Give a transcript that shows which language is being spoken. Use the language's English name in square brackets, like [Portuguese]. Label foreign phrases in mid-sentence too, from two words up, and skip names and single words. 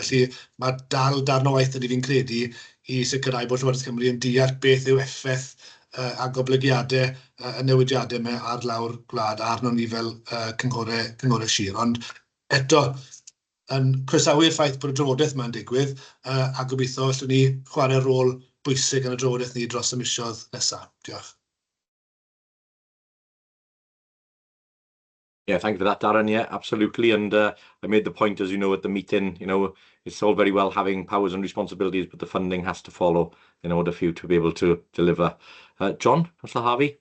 [Welsh] Felly mae dal darn o waith ydy fi'n credu i sicrhau bod Llywodraeth Cymru yn deall beth yw effaith a goblygiadau y newidiadau yma ar lawr gwlad arno ni fel cynghorau sir. Ond eto, yn croesawu'r ffaith bod y drafodaeth yma'n digwydd, a gobeithio allwn ni chwarae rôl bwysig yn y drafodaeth ni dros y misoedd nesaf. Diolch. [English] Yeah, thank you for that, Darren. Yeah, absolutely. And I made the point, as you know, at the meeting, it's all very well having powers and responsibilities, but the funding has to follow in order for you to be able to deliver. John, Councillor Harvey?